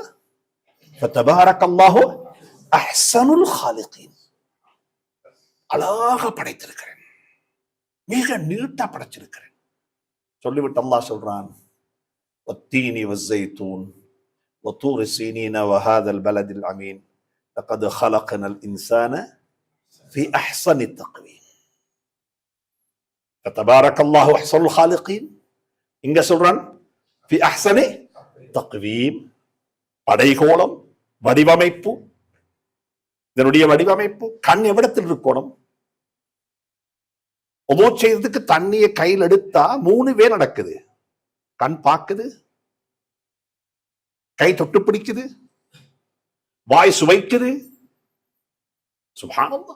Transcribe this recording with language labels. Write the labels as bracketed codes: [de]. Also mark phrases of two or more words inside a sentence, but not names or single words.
[ar] تبارك الله أحسن الخالقين. [ta] அழகாக படைத்திருக்கிறேன், மிக நீட்டா படைச்சிருக்கிறேன் சொல்லிவிட்டு அல்லாஹ் சொல்றான், [ar] والتين والزيتون وطور سينين وهذا البلد الأمين لقد خلقنا الانسان في احسن تقويم. فتبارك الله احسن الخالقين. [ta] இங்க சொல்றான் [ar] في احسن تقويم. [ta] படைகோளம், வடிவமைப்பு, இதனுடைய வடிவமைப்பு. கண் எவ்விடத்தில் இருக்கணும்? உது செய்யறதுக்கு தண்ணியை கையில் எடுத்தா 3 வே நடக்குது. கண் பார்க்குது, கை தொட்டு பிடிக்குது, வாய் சுவைக்குது, சுப்ஹானல்லாஹ்.